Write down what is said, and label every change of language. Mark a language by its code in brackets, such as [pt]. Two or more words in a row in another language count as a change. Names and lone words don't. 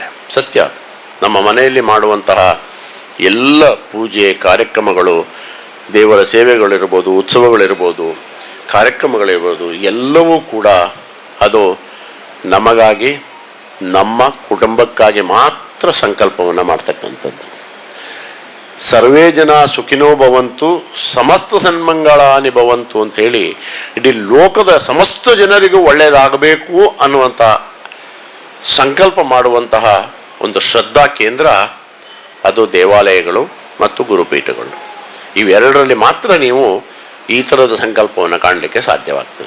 [kn] ಸತ್ಯ, ನಮ್ಮ ಮನೆಯಲ್ಲಿ ಮಾಡುವಂತಹ ಎಲ್ಲ ಪೂಜೆ ಕಾರ್ಯಕ್ರಮಗಳು, ದೇವರ ಸೇವೆಗಳಿರ್ಬೋದು, ಉತ್ಸವಗಳಿರ್ಬೋದು, ಕಾರ್ಯಕ್ರಮಗಳಿರ್ಬೋದು, ಎಲ್ಲವೂ ಕೂಡ ಅದು ನಮಗಾಗಿ ನಮ್ಮ ಕುಟುಂಬಕ್ಕಾಗಿ ಮಾತ್ರ ಸಂಕಲ್ಪವನ್ನು ಮಾಡ್ತಕ್ಕಂಥದ್ದು. [sa] ಸರ್ವೇ ಜನ ಸುಖಿನೋ ಭವಂತು ಸಮಸ್ತ ಸನ್ಮಂಗಳಾನಿ ಭವಂತು [kn] ಅಂತೇಳಿ ಇಡೀ ಲೋಕದ ಸಮಸ್ತ ಜನರಿಗೂ ಒಳ್ಳೆಯದಾಗಬೇಕು ಅನ್ನುವಂಥ ಸಂಕಲ್ಪ ಮಾಡುವಂತಹ ಒಂದು ಶ್ರದ್ಧಾ ಕೇಂದ್ರ ಅದು ದೇವಾಲಯಗಳು ಮತ್ತು ಗುರುಪೀಠಗಳು. ಇವೆರಡರಲ್ಲಿ ಮಾತ್ರ ನೀವು ಈ ಥರದ ಸಂಕಲ್ಪವನ್ನು ಕಾಣಲಿಕ್ಕೆ ಸಾಧ್ಯವಾಗ್ತದೆ.